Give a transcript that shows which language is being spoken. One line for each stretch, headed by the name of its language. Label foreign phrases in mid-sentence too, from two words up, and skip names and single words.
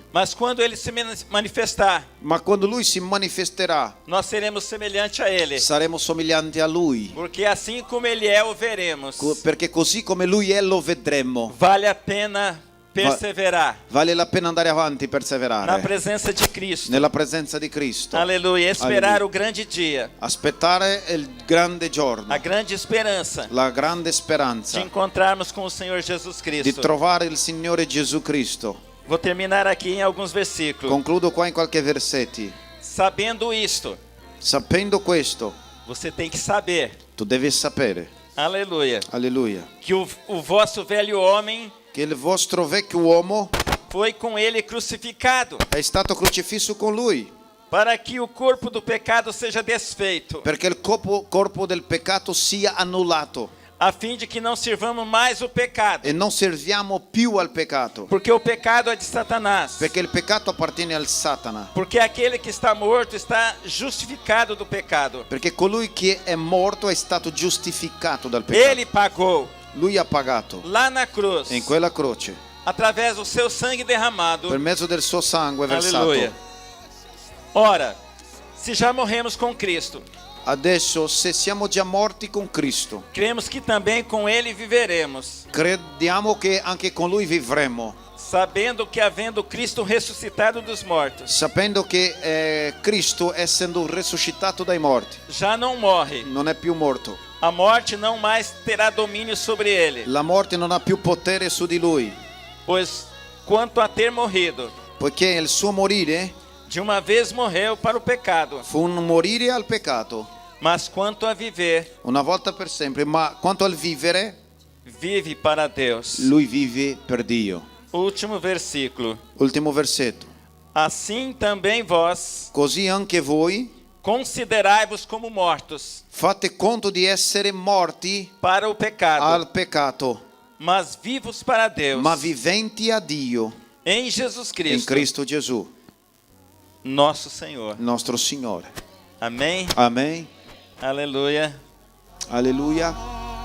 Portuguese: Mas quando ele se manifestar,
Italian: ma quando lui si manifesterà
Portuguese: nós seremos semelhantes a ele.
Italian: saremo somiglianti a lui,
Portuguese: Porque assim como ele é, o veremos.
Italian: perché così come lui è lo vedremo.
Portuguese: Vale a pena perseverar
Italian: Vale la pena andare avanti,
Portuguese: na
Italian: perseverare
Portuguese: presença de Cristo.
Italian: nella presenza di Cristo.
Portuguese: Aleluia. Esperar
Italian: Aleluia.
Portuguese: o grande dia,
Italian: Aspettare il grande giorno,
Portuguese: a grande esperança
Italian: la grande
Portuguese: de
Italian: speranza
Portuguese: encontrarmos com o Senhor Jesus
Italian: di Cristo. trovare il Signore Gesù Cristo.
Portuguese: Vou terminar aqui em alguns versículos.
Italian: Concludo qua in qualche versetti.
Portuguese: Sabendo isto,
Italian: Sapendo questo,
Portuguese: você tem que saber,
Italian: tu devi sapere,
Portuguese: aleluia,
Italian: alleluia,
Portuguese: que o vosso velho homem
Italian: che il vostro vecchio uomo
Portuguese: foi com ele crucificado,
Italian: è stato crocifisso con lui,
Portuguese: para que o corpo do pecado seja desfeito,
Italian: perché il corpo del peccato sia annullato
Portuguese: a fim de que não sirvamos mais o pecado,
Italian: e non serviamo più al peccato,
Portuguese: porque o pecado é de Satanás.
Italian: perché il peccato appartiene al Satana,
Portuguese: Porque aquele que está morto está justificado do pecado.
Italian: perché colui che è morto è stato giustificato dal peccato.
Portuguese: Ele pagou
Italian: Lui ha pagato
Portuguese: lá na cruz,
Italian: in quella croce
Portuguese: através do seu sangue derramado.
Italian: per mezzo del suo sangue versato.
Portuguese: Aleluia. Ora, se já morremos com Cristo,
Italian: Adesso, se siamo già morti con Cristo,
Portuguese: cremos que também com Ele viveremos,
Italian: crediamo che anche con lui vivremo,
Portuguese: sabendo que havendo Cristo ressuscitado dos mortos,
Italian: sapendo che Cristo, essendo risuscitato dai morti,
Portuguese: já não morre.
Italian: non è più morto.
Portuguese: A morte não mais terá domínio sobre ele,
Italian: La morte non ha più potere su di lui,
Portuguese: pois quanto a ter morrido,
Italian: poiché il suo morire
Portuguese: de uma vez morreu para o pecado,
Italian: fu un morire al peccato,
Portuguese: mas quanto a viver,
Italian: una volta per sempre, ma quanto al vivere,
Portuguese: vive para Deus.
Italian: lui vive per Dio.
Portuguese: Último versículo.
Italian: Ultimo versetto.
Portuguese: Assim também vós
Italian: Così anche voi
Portuguese: considerai-vos como mortos
Italian: fate conto di essere morti
Portuguese: para o pecado,
Italian: al peccato,
Portuguese: mas vivos para Deus,
Italian: ma viventi a Dio
Portuguese: em Jesus
Italian: in
Portuguese: Cristo,
Italian: Cristo Gesù,
Portuguese: nosso Senhor.
Italian: nostro Signore.
Portuguese: Amém?
Italian: Amen.
Portuguese: Aleluia.
Italian: Alleluia.